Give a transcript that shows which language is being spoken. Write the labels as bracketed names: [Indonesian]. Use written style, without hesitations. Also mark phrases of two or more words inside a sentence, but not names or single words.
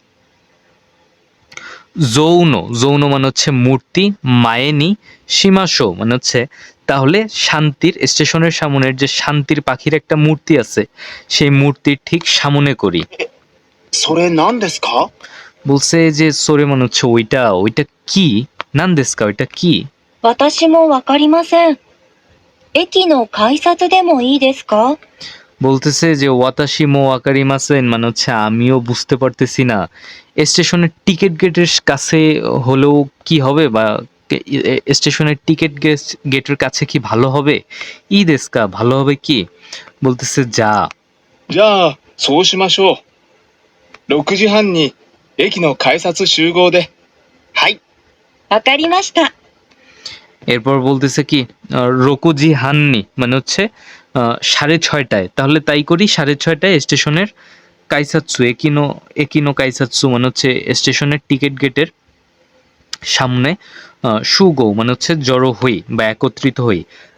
[Bangla] যৌন মানে হচ্ছে মূর্তি, [Japanese] 前にしましょう [Bangla] মানে হচ্ছে তাহলে শান্তির, স্টেশনের সামনের যে শান্তির পাখির একটা মূর্তি আছে, সেই মূর্তির ঠিক সামনে করি। [Japanese] それ何ですか？ [Bangla] বলছে যে সোরে মানে হচ্ছে ওইটা কি, [Japanese] 何ですか, [Bangla] ওইটা কি। [Japanese] 私もわかりません。駅の改札でもいいですか？ [Bangla] বলতেছে যে [Japanese] 私もわかりません, [Bangla] মানে হচ্ছে আমিও বুঝতে পারতেছি না। স্টেশনের টিকিট গেটের কাছে হলেও কি হবে, বা স্টেশনের টিকিট গেটের কাছে কি ভালো হবে। [Japanese] いいですか, [Bangla] ভালো হবে কি। বলতেছে যা। [Japanese] じゃあ、そうしましょう。6時半に駅の改札集合で。はい。わかりました。 [Bangla] এরপর বলতেছে কি [Japanese] 六時半に, [Bangla] মানে হচ্ছে 6:30, তাহলে তাই করি 6:30 স্টেশনের কাইসাৎসু, [Japanese] 駅の改札 [Bangla] মানে হচ্ছে স্টেশনের টিকিট গেটের সামনে। সুগো মানে হচ্ছে জড়ো হই বা একত্রিত হই।